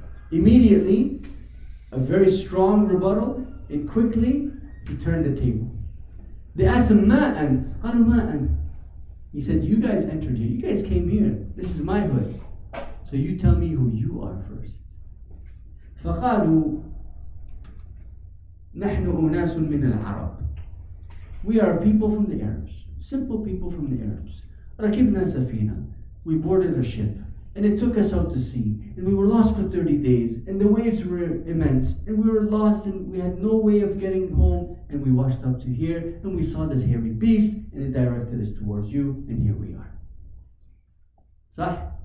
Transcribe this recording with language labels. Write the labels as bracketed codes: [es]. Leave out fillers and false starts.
[en] Immediately, a very strong rebuttal, and quickly, he turned the table. They asked him, [ar] Ma ant? قالوا ما أنت? [en] He said, you guys entered here. You guys came here. This is my hood. So you tell me who you are first. [ar] فقالوا نحن أناس من العرب. [en] We are people from the Arabs. Simple people from the Arabs. [ar] ركبنا سفينة. [en] We boarded a ship. And it took us out to sea. And we were lost for 30 days. And the waves were immense. And we were lost and we had no way of getting home. And we washed up to here. And we saw this hairy beast. And it directed us towards you. And here we are. Sah?